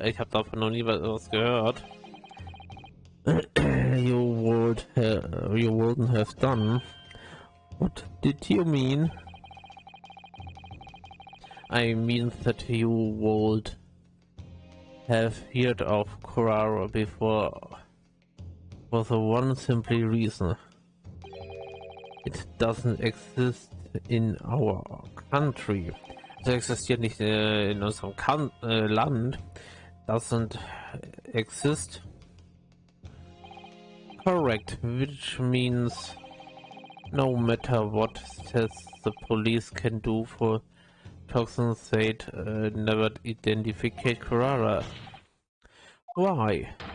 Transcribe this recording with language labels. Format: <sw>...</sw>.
<de>Ich habe davon noch nie was gehört.</de> <en>You wouldn't have done. What did you mean? I mean that you would have heard of Carrara before for the one simple reason. It doesn't exist in our country.</en> <de>Es existiert nicht in unserem Land.</de> <en>Doesn't exist. Correct, which means no matter what tests the police can do for toxins, they'd never identify Carrara. Why?</en>